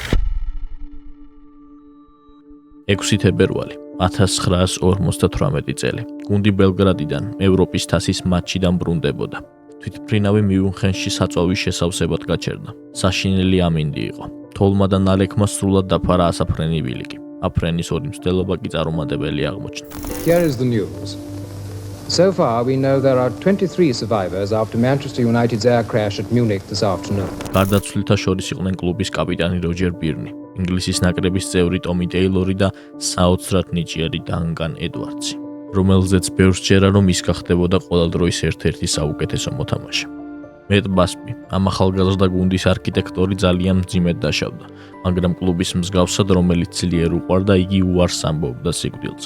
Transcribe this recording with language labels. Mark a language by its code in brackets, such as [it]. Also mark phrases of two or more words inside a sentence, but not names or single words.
[ka] 6 თებერვალი 1958 წელი. გუნდი ბელგრადიდან ევროპის თასის მატჩიდან ბრუნდებოდა. თვითმფრინავი მიუნხენში საწვავის შესავსებად გაჩერდა. საშინელი ამინდი იყო. თოლმა და ნალექმა სრულად დაფარა ასაფრენი ბილიკი. აფრენის ორი მცდელობა კი წარუმატებელი აღმოჩნდა. [en] Here is the news. So far we know there are 23 survivors after Manchester United's air crash at Munich this afternoon. [ka] გარდაცვლილთა შორის იყვნენ კლუბის კაპიტანი როჯერ ბირნი, ინგლისის ნაკრების წევრი ტომი ტეილორი და საოცრად ნიჭიერი დანგან ედვარდსი, რომელზეც ბევრს ჯერა, რომ ის გახდებოდა ყველა დროის ერთ-ერთი საუკეთესო მოთამაშე. მეტ ბასბი, ამ ახალგაზრდა გუნდის არქიტექტორი ძალიან მძიმედ დაშავდა, მაგრამ კლუბის მსგავსად, რომელიც ძლიერ უყვარდა, იგი უარს ამბობდა სიკვდილზე.